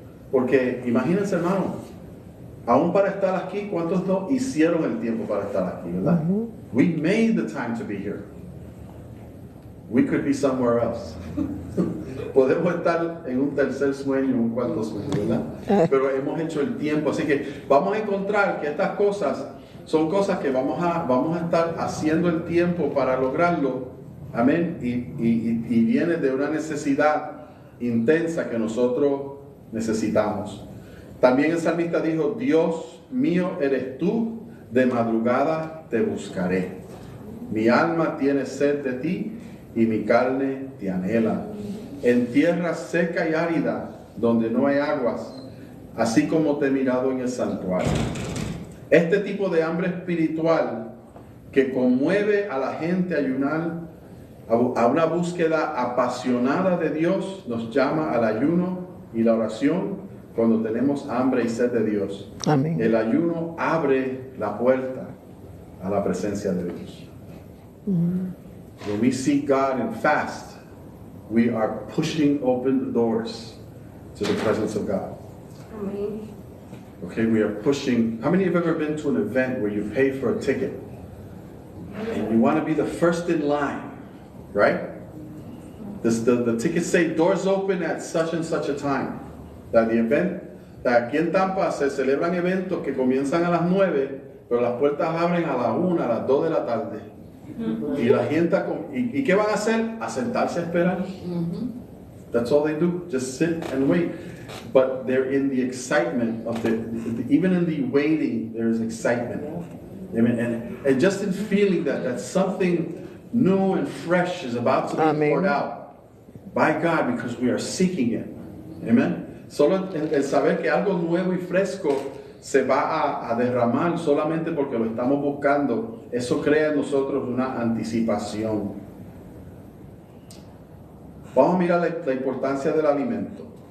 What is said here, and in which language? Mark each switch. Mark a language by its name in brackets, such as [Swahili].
[Spanish] Porque imagínense, hermano, aún para estar aquí, ¿cuántos no hicieron el tiempo para estar aquí, verdad? [English] We made the time to be here. We could be somewhere else. [Spanish] Podemos estar en un tercer sueño, un cuarto sueño, ¿verdad? Pero hemos hecho el tiempo, así que vamos a encontrar que estas cosas son cosas que vamos a estar haciendo el tiempo para lograrlo, amén, y viene de una necesidad intensa que nosotros necesitamos. También el salmista dijo, Dios mío eres tú, de madrugada te buscaré. Mi alma tiene sed de ti y mi carne te anhela. En tierra seca y árida, donde no hay aguas, así como te he mirado en el santuario. Este tipo de hambre espiritual que conmueve a la gente a ayunar, a una búsqueda apasionada de Dios, nos llama al ayuno y la oración cuando tenemos hambre y sed de Dios. Amén. El ayuno abre la puerta a la presencia de Dios. [English] When we seek God and fast, we are pushing open the doors to the presence of God. [Spanish] Amén. [English] Okay, we are pushing. How many have ever been to an event where you pay for a ticket and you want to be the first in line, right? The tickets say doors open at such and such a time. That the event, [Spanish] aquí en Tampa se celebran eventos que comienzan a las 9, pero las puertas abren a las 1, a las 2 de la tarde. Y la gente, ¿y qué van a hacer? A sentarse a esperar. [English] That's all they do, just sit and wait. But they're in the excitement of even in the waiting, there's excitement. Amen. And just in feeling that something new and fresh is about to be poured out by God because we are seeking it. Amen. [Spanish] Solo el saber que algo nuevo y fresco se va a derramar solamente porque lo estamos buscando, eso crea en nosotros una anticipación. Vamos a mirar la importancia del alimento.